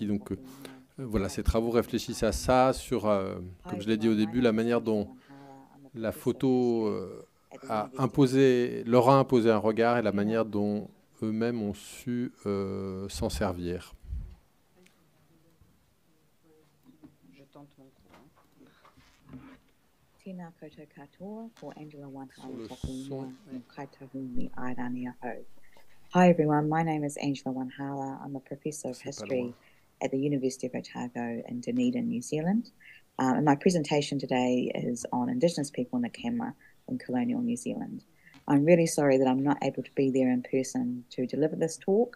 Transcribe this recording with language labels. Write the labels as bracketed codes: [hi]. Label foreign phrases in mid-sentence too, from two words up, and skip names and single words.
[fr] Donc voilà, ces travaux réfléchissent à ça, sur, comme je l'ai dit au début, la manière dont la photo leur a imposé un regard et la manière dont eux-mêmes ont su s'en servir. Je tente mon coup. [mi] Tēnā koutou katoa, ko Angela Wanhala toku ingoa, no kaitahumi airani aho. [en] Hi everyone, my name is Angela Wanhala. I'm a professor of history at the University of Otago in Dunedin, New Zealand. And my presentation today is on Indigenous people in the camera in colonial New Zealand. I'm really sorry that I'm not able to be there in person to deliver this talk.